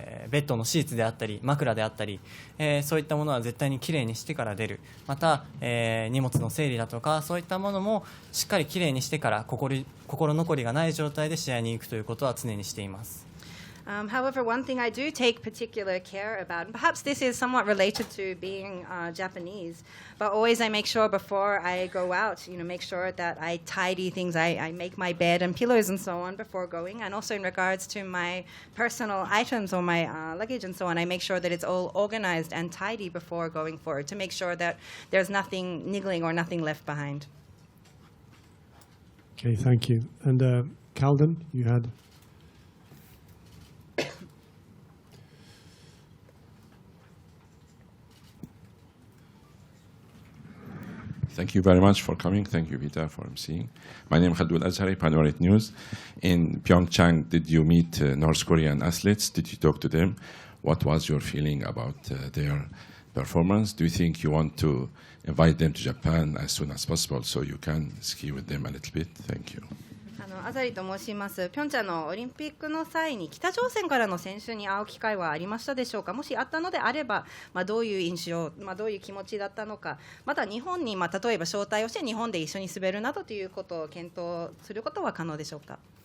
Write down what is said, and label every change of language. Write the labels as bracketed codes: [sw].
[ja] ベッドのシーツであったり枕であったり、そういったものは絶対にきれいにしてから出る。また、荷物の整理だとかそういったものもしっかりきれいにしてから心残りがない状態で試合に行くということは常にしています。 [en] However, one thing I do take particular care about, and perhaps this is somewhat related to being Japanese, but always I make sure before I go out, make sure that I tidy things, I make my bed and pillows and so on before going, and also in regards to my personal items or my luggage and so on, I make sure that it's all organized and tidy before going forward to make sure that there's nothing niggling or nothing left behind. Okay, thank you. And Calden, you had. Thank you very much for coming. Thank you, Vita, for emceeing. My name is Khaldul Azhari, Panoramic News. In Pyeongchang, did you meet North Korean athletes? Did you talk to them? What was your feeling about their performance? Do you think you want to invite them to Japan as soon as possible so you can ski with them a little bit? Thank you. [ja] アザリと申します。ピョンチャンのオリンピックの際に北朝鮮からの選手に会う機会はありましたでしょうか。もしあったのであれば、どういう印象、どういう気持ちだったのか、また日本に、例えば招待をして日本で一緒に滑るなどということを検討することは可能でしょうか。